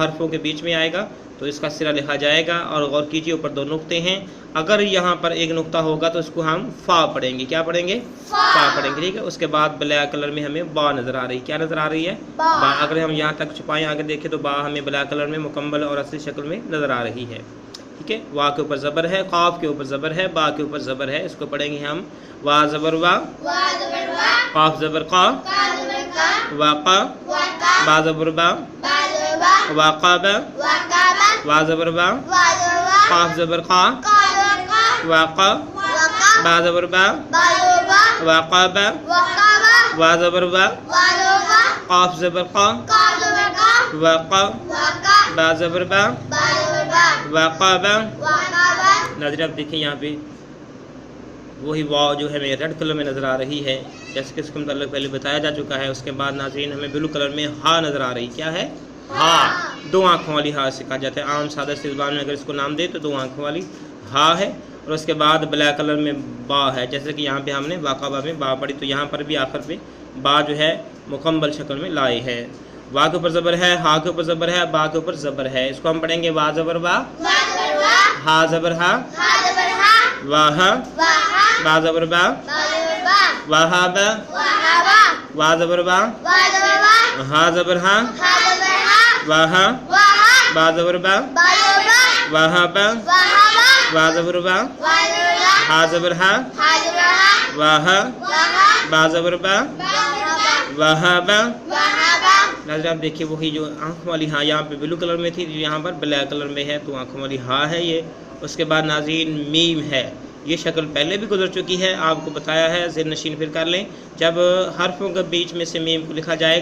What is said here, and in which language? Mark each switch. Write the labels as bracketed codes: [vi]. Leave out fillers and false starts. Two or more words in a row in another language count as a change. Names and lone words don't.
[ur] حرفوں کے بیچ میں آئے گا تو اس کا سرا لکھا جائے گا اور غور کیجیے اوپر 2 نقطے ہیں اگر یہاں پر ایک نقطہ ہوگا تو اس کو ہم فا پڑھیں گے کیا پڑھیں گے فا پڑھیں گے ٹھیک ہے اس کے بعد [en] black color [ur] میں ہمیں با نظر آ رہی ہے کیا نظر آ رہی ہے با اگر ہم یہاں تک چھپائیں آگے دیکھیں تو با ہمیں [en] black color [ur] میں مکمل اور اصلی شکل میں نظر آ رہی ہے ٹھیک ہے وا کے اوپر زبر ہے قاف کے اوپر زبر ہے با کے اوپر زبر ہے اس کو پڑھیں گے ہم وا زبر وا قاف زبر قا واقا با زبر با واقابا وا زبر با قاف زبر قا واقا با زبر با واقابا وا زبر با قاف زبر قا واقا با زبر با واقابا ناظرین اب دیکھیں یہاں پہ وہی واو جو ہے ہمیں [en] red color [ur] میں نظر آ رہی ہے جیسے کہ اس کے متعلق پہلے بتایا جا چکا ہے اس کے بعد ناظرین ہمیں [en] blue color [ur] میں ہا نظر آ رہی کیا ہے ہا 2 آنکھوں والی ہا سے کہا جاتا ہے عام سادہ سی زبان میں اگر اس کو نام دے تو 2 آنکھوں والی ہا ہے اور اس کے بعد [en] black color [ur] میں با ہے جیسے کہ یہاں پہ ہم نے واقعہ میں با پڑھی تو یہاں پر بھی آخر پہ با جو ہے مکمل شکل میں لائے ہے وا کے اوپر زبر ہے ہا کے اوپر زبر ہے با کے اوپر زبر ہے اس کو ہم پڑھیں گے وا زبر وا ہا زبر ہا واہ با زبر با واہابا وا زبر با ہا زبر ہا واہ با زبر با واہابا وا زبر با ہا زبر ہا واہ با زبر با واہابا ناظرین آپ دیکھیے وہی جو آنکھ والی ہاں یہاں پہ [en] blue color [ur] میں تھی جو یہاں پر [en] black color [ur] میں ہے تو آنکھوں والی ہاں ہے یہ اس کے بعد ناظرین میم ہے یہ شکل پہلے بھی گزر چکی ہے آپ کو بتایا ہے ذہن نشین پھر کر لیں جب حرفوں کے بیچ میں سے میم کو لکھا جائے